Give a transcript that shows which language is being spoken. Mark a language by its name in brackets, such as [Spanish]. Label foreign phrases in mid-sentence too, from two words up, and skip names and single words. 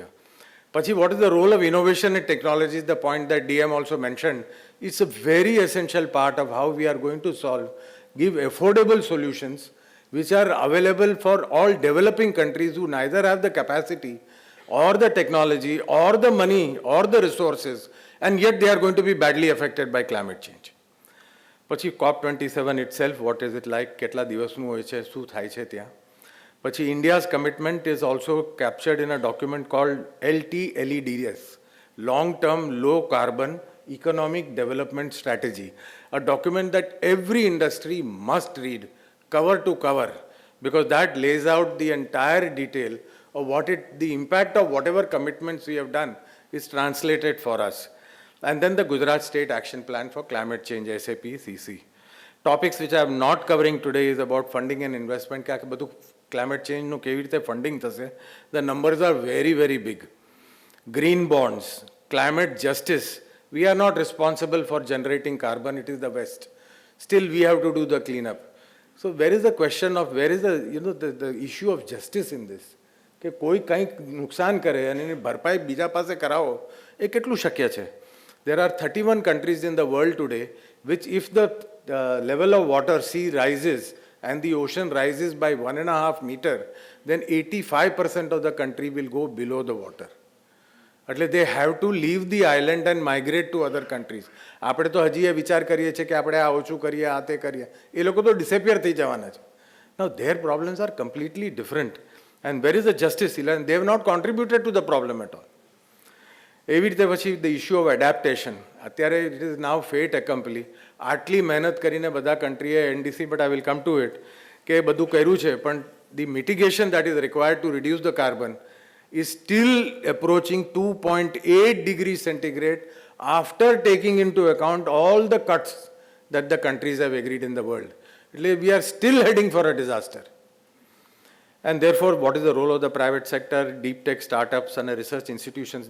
[English] Pachi, what is the role of innovation and technology? The point that DM also mentioned, it's a very essential part of how we are going to give affordable solutions which are available for all developing countries who neither have the capacity or the technology or the money or the resources, and yet they are going to be badly affected by climate change. Pachi, COP27 itself, what is it like? [Gujarati] Ketla દિવસનું હોય છે, શું થાય છે ત્યાં? [English] Pachi, India's commitment is also captured in a document called LTLEDS, Long-Term Low Carbon Economic Development Strategy, a document that every industry must read cover to cover, because that lays out the entire detail of the impact of whatever commitments we have done is translated for us. And then the Gujarat State Action Plan for Climate Change, SAP-CC. Topics which I am not covering today is about funding and investment. climate changeનું [Gujarati] કેવી રીતે ફંડિંગ થશે, [English] the numbers are very very big. Green bonds, climate justice, we are not responsible for generating carbon, it is the West. Still we have to do the cleanup. So where is the question of, where is the, the issue of justice in this? [Gujarati] કે કોઈ કંઈક નુકસાન કરે અને એની ભરપાઈ બીજા પાસે કરાવો, એ કેટલું શક્ય છે? [English] There are 31 countries in the world today which if the level of water, sea rises and the ocean rises by 1.5 meter, then 85% of the country will go below the water. એટલે they have to leave the island and migrate to other countries. [Gujarati] આપણે તો હજી એ વિચાર કરીએ છીએ કે આપણે આ ઓછું કરીએ, આ તે કરીએ. એ લોકો તો ડિસેપિયર થઈ જવાના છે. [English] Now their problems are completely different. And where is the justice? And they have not contributed to the problem at all. [Gujarati] એવી રીતે પછી [English] the issue of adaptation. અત્યારે it is now [French] fait accompli. [Gujarati] આટલી મહેનત કરીને બધા કન્ટ્રીએ [English] NDC, but I will come to it, [Gujarati] કે બધું કર્યું છે, પણ [English] the mitigation that is required to reduce the carbon is still approaching 2.8 degrees centigrade after taking into account all the cuts that the countries have agreed in the world. We are still heading for a disaster. And therefore, what is the role of the private sector, deep tech startups and research institutions?